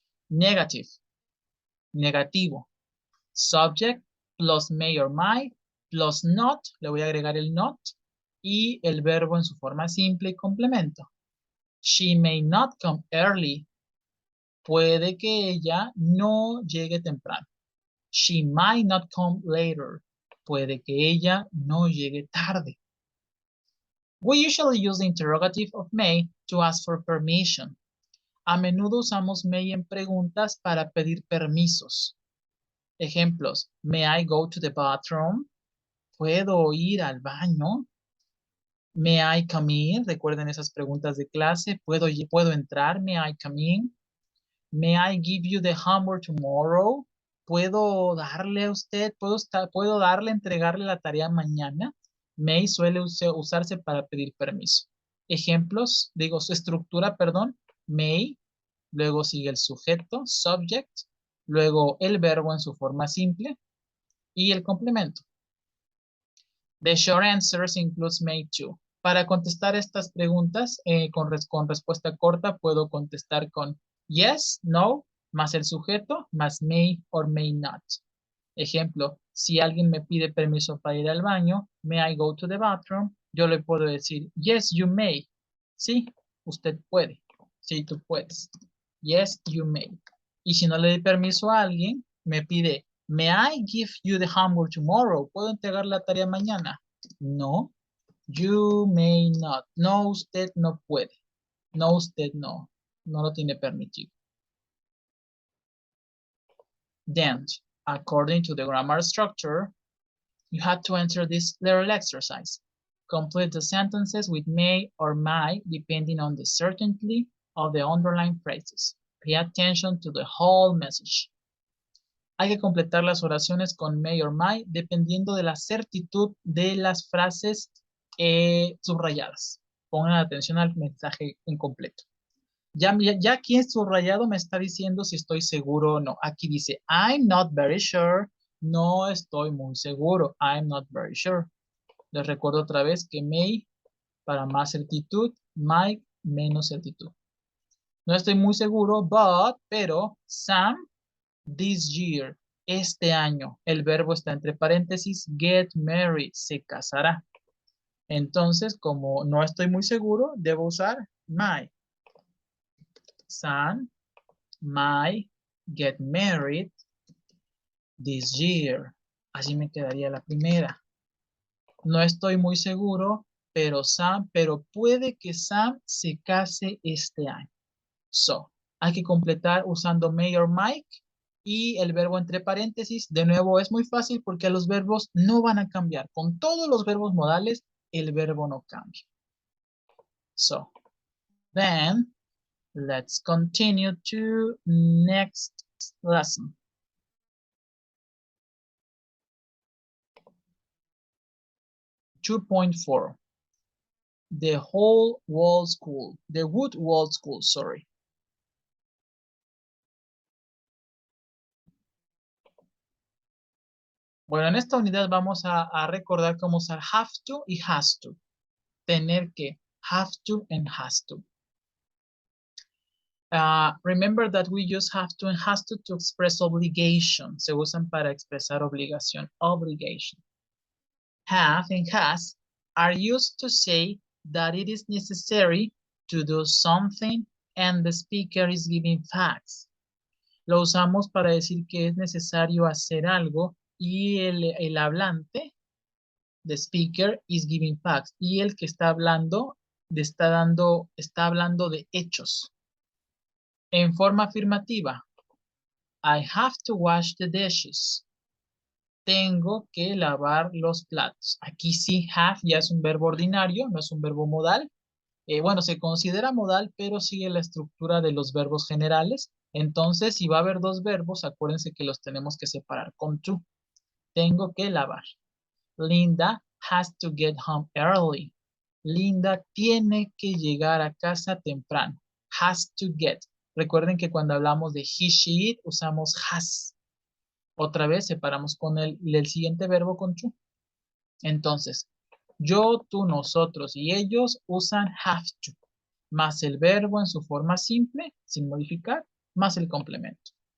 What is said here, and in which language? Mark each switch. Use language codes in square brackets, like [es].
[es] Negative, negativo. [en] Subject plus may or might plus not, [es] le voy a agregar el not, y el verbo en su forma simple y complemento. [en] She may not come early. [es] Puede que ella no llegue temprano. [en] She might not come later. [es] Puede que ella no llegue tarde. [en] We usually use the interrogative of may to ask for permission. [es] A menudo usamos may en preguntas para pedir permisos. Ejemplos. [en] May I go to the bathroom? [es] ¿Puedo ir al baño? [en] May I come in? [es] Recuerden esas preguntas de clase. ¿Puedo entrar? [en] May I come in? May I give you the homework tomorrow? [es] ¿Puedo darle a usted? ¿Puedo entregarle la tarea mañana? May suele usarse para pedir permiso. Ejemplos, su estructura, perdón. May, luego sigue el sujeto, subject, luego el verbo en su forma simple y el complemento. [en] The short answers includes may too. [es] Para contestar estas preguntas con respuesta corta, puedo contestar con yes, no, más el sujeto, más [en] may or may not. [es] Ejemplo, si alguien me pide permiso para ir al baño, [en] may I go to the bathroom? [es] Yo le puedo decir, [en] yes, you may. [es] Sí, usted puede. Sí, tú puedes. [en] Yes, you may. [es] Y si no le doy permiso a alguien, me pide, [en] may I give you the homework tomorrow? [es] ¿Puedo entregar la tarea mañana? [en] No, you may not. [es] No, usted no puede. No, usted no. No lo tiene permitido. [en] Then, according to the grammar structure, you had to enter this little exercise. Complete the sentences with may or might depending on the certainty of the underlying phrases. Pay attention to the whole message. [es] Hay que completar las oraciones con may or might dependiendo de la certitud de las frases subrayadas. Pongan atención al mensaje incompleto. Ya aquí en subrayado me está diciendo si estoy seguro o no. Aquí dice, [en] I'm not very sure. [es] No estoy muy seguro. [en] I'm not very sure. [es] Les recuerdo otra vez que may para más certitud, might menos certitud. No estoy muy seguro, pero, Sam, [en] this year, [es] este año. El verbo está entre paréntesis, get married, se casará. Entonces, como no estoy muy seguro, debo usar might. [en] Sam might get married this year. [es] Así me quedaría la primera. No estoy muy seguro, pero puede que Sam se case este año. So, hay que completar usando may or might y el verbo entre paréntesis. De nuevo, es muy fácil porque los verbos no van a cambiar. Con todos los verbos modales, el verbo no cambia. [en] So, then, let's continue to next lesson. .4 The whole wall school. The wood wall school, sorry. [es] Bueno, en esta unidad vamos a recordar cómo usar have to y has to. Tener que, have to and has to. [en] Remember that we use have to and has to express obligation. [es] Se usan para expresar obligación, [en] obligation. Have and has are used to say that it is necessary to do something and the speaker is giving facts. [es] Lo usamos para decir que es necesario hacer algo y el hablante, the speaker, [en] is giving facts. [es] Y el que está hablando, está hablando de hechos. En forma afirmativa, [en] I have to wash the dishes. [es] Tengo que lavar los platos. Aquí sí, have ya es un verbo ordinario, no es un verbo modal. Bueno, se considera modal, pero sigue la estructura de los verbos generales. Entonces, si va a haber dos verbos, acuérdense que los tenemos que separar con to. Tengo que lavar. [en] Linda has to get home early. [es] Linda tiene que llegar a casa temprano. Has to get. Recuerden que cuando hablamos de he, she, it, usamos has. Otra vez separamos con el siguiente verbo con to. Entonces, yo, tú, nosotros y ellos usan have to, más el verbo en su forma simple, sin modificar, más el complemento.